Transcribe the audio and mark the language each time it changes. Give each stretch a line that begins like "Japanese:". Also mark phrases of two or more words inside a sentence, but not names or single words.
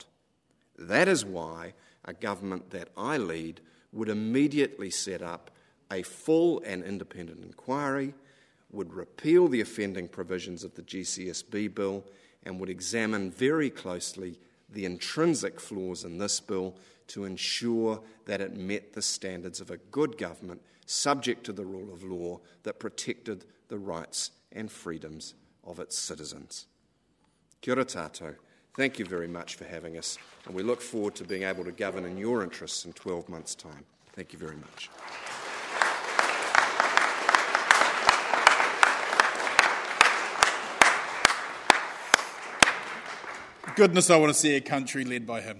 English: That is why a government that I lead would immediately set up a full and independent inquiry, would repeal the offending provisions of the GCSB Bill, and would examine very closely the intrinsic flaws in this bill to ensure that it met the standards of a good government subject to the rule of law that protected the rights and freedoms of its citizens.
Māori: Kia ora tātou.
English: Thank you very much for having us, and we look forward to being able to govern in your interests in 12 months' time. Thank you very much. Goodness, I want to see a country led by him.